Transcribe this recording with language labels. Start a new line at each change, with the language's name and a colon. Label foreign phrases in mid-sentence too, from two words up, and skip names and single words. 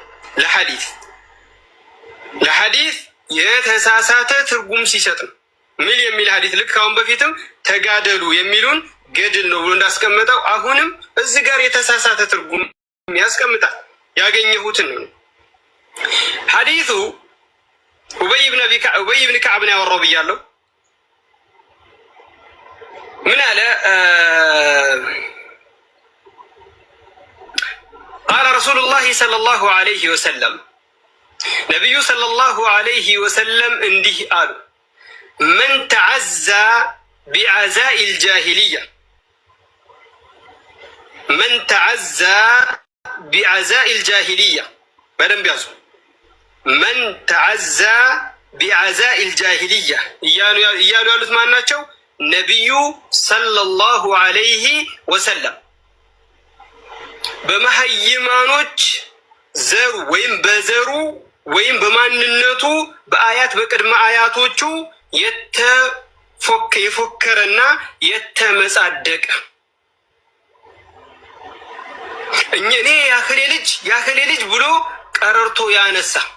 Amharic: ለሐዲስ የተሳሳተ ትርጉም ሲሰጥም ምን የሚል ሐዲስ ልክ አሁን በፊትም ተጋደሉ የሚሉን ገድል ነው ብሎ እንዳስቀመጠው አሁንም እዚህ ጋር የተሳሳተ ትርጉም ያስቀምጣል። ያገኘሁትን ነው። ሐዲሱ ኡበይ ብን ከዕብ ነው ያወራው ብያለሁ። ምን አለ?
Arabic: قال رسول الله صلى الله عليه وسلم، النبي صلى الله عليه وسلم
Amharic: እንዲህ አሉ።
Arabic: من تعزى بعزاء الجاهلية، من تعزى بعزاء الجاهلية፣
Amharic: በደንብ ያዙ።
Arabic: من تعزى بعزاء الجاهلية
Amharic: እያሉ ያሉት ማን ናቸው? ነቢዩ
Arabic: صلى الله عليه وسلم
Amharic: በመሀይማኖች ዘሩ ወይም በዘሩ ወይም በማንነቱ በአያት በቅድመ አያቶቹ የፎከረና የተመጻደቀ እኔ ያከሌ ልጅ ብሎ ቀረርቶ ያነሳ